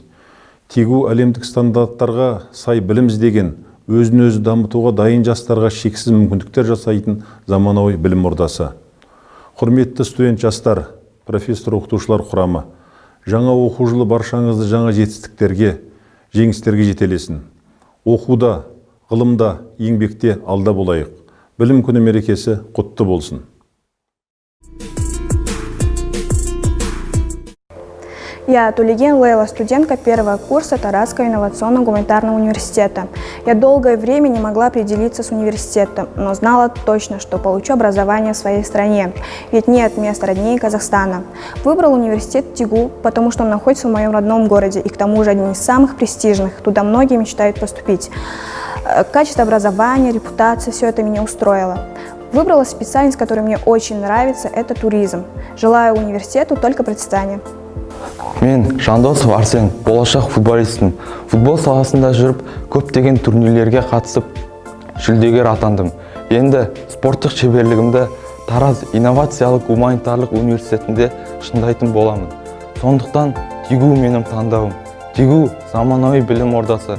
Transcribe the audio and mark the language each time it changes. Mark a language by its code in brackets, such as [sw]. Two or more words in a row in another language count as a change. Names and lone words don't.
[kk] ТИГУ әлемдік стандарттарға сай білім іздеген, өзін-өзі дамытуға дайын жастарға шексіз мүмкіндіктер жасайтын заманауи білім ордасы. Құрметті студент жастар, профессор-оқытушылар құрамы, жаңа оқу жылы баршаңызды жаңа жетістіктерге, жеңістерге жетелесін. Оқуда, ғылымда, еңбекте алда болайық. Білім күні мерекесі құтты болсын. [ru] Я Тулеген Лейла, студентка первого курса Таразского инновационно-гуманитарного университета. Я долгое время не могла определиться с университетом, но знала точно, что получу образование в своей стране, ведь нет места роднее Казахстана. Выбрал университет ТИГУ, потому что он находится в моем родном городе и к тому же один из самых престижных, туда многие мечтают поступить. Качество образования, репутация, все это меня устроило. Выбрала специальность, которая мне очень нравится, это туризм. Желаю университету только процветания. [kk] Мен Жандосов Арсен, болашақ футболистпін. Футбол саласында жүріп, көптеген турнирлерге қатысып, жүлдегер атандым. Енді спорттық шеберлігімді Тараз инновациялық гуманитарлық университетінде шыңдайтын боламын. Сондықтан ТИГУ менің таңдауым. ТИГУ заманауи білім ордасы.